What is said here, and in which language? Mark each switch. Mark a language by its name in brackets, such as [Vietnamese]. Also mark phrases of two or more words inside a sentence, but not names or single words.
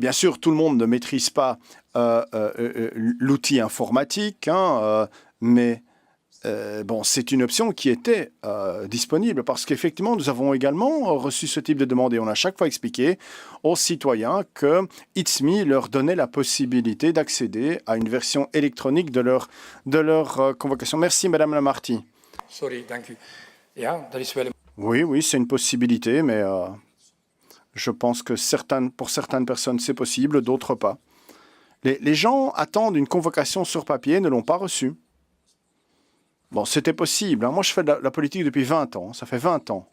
[French] Bien sûr, tout le monde ne maîtrise pas l'outil informatique, hein, mais c'est une option qui était disponible parce qu'effectivement, nous avons également reçu ce type de demande et on a chaque fois expliqué aux citoyens que It's Me leur donnait la possibilité d'accéder à une version électronique de leur convocation. Merci, Madame Lamarty. [Dutch] Sorry, dank u. Ja, dat is wel... [French] Oui, c'est une possibilité, mais je pense que pour certaines personnes, c'est possible, d'autres pas. Les gens attendent une convocation sur papier, ne l'ont pas reçue. Bon, c'était possible. Hein. Moi, je fais de la politique depuis 20 ans. Ça fait 20 ans.